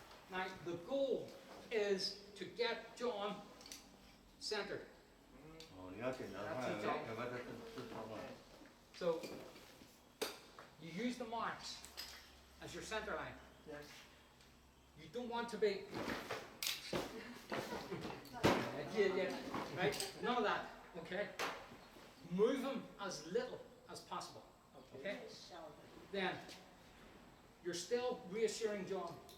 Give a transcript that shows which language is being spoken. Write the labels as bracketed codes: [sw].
[en] Now, the goal is to get John centered. [zh] 哦，你要检查看有没有在自冲啊？ [en] So, you use the marks as your center line. Yes. You don't want to be... right? None of that, okay? Move them as little as possible, okay? Then, you're still reassuring John.